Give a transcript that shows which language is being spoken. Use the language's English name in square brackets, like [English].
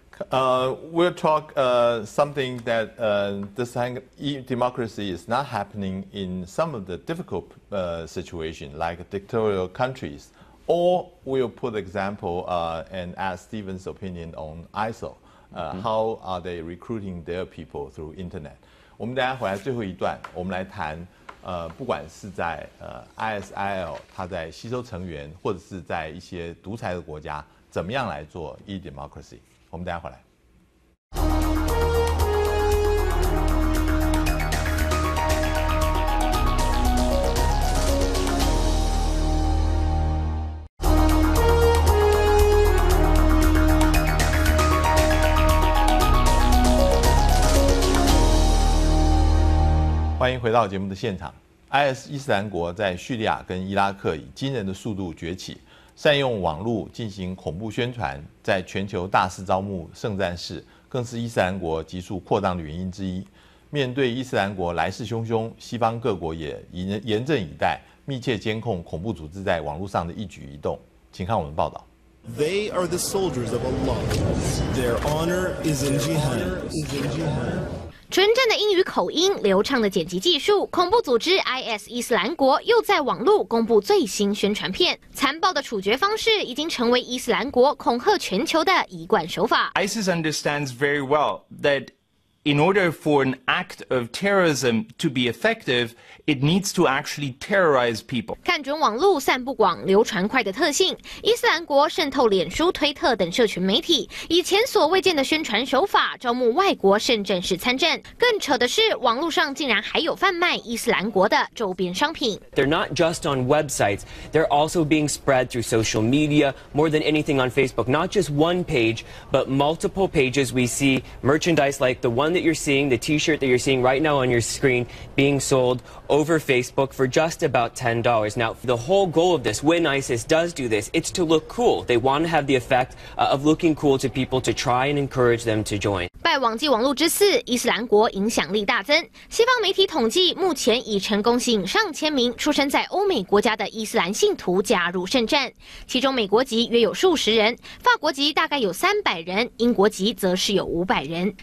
[English] We'll talk something that this democracy is not happening in some of the difficult situations, like dictatorial countries. Or we'll put example and ask Stephen's opinion on ISO. How are they recruiting their people through internet? [Chinese] 我们等下回来最后一段，我们来谈不管是在ISIL 它在吸收成员，或者是在一些独裁的国家，怎么样来做 e-democracy？我们等下回来。欢迎回到节目的现场。IS 伊斯兰国在叙利亚跟伊拉克以惊人的速度崛起，善用网络进行恐怖宣传，在全球大肆招募圣战士，更是伊斯兰国急速扩张的原因之一。面对伊斯兰国来势汹汹，西方各国也严阵以待，密切监控恐怖组织在网络上的一举一动。请看我们报道。 [English] They are the soldiers of Allah. Their honor is in jihad. [Chinese] 纯正的英语口音、流畅的剪辑技术，恐怖组织 IS 伊斯兰国又在网络公布最新宣传片。残暴的处决方式已经成为伊斯兰国恐吓全球的一贯手法。 [English] ISIS understands very well that in order for an act of terrorism to be effective, it needs to actually terrorize people. [Chinese] 看准网络散布广、流传快的特性，伊斯兰国渗透脸书、推特等社群媒体，以前所未见的宣传手法招募外国圣战士参战。更扯的是，网络上竟然还有贩卖伊斯兰国的周边商品。 [English] They're not just on websites; they're also being spread through social media. More than anything on Facebook, not just one page, but multiple pages. We see merchandise like the one that you're seeing, the T-shirt that you're seeing right now on your screen, being sold over Facebook for just about $10. Now, the whole goal of this, when ISIS does do this, it's to look cool. They want to have the effect of looking cool to people to try and encourage them to join. [Chinese] 拜网际网络之赐，伊斯兰国影响力大增。西方媒体统计，目前已成功吸引上千名出生在欧美国家的伊斯兰信徒加入圣战，其中美国籍约有数十人，法国籍大概有300人，英国籍则是有500人。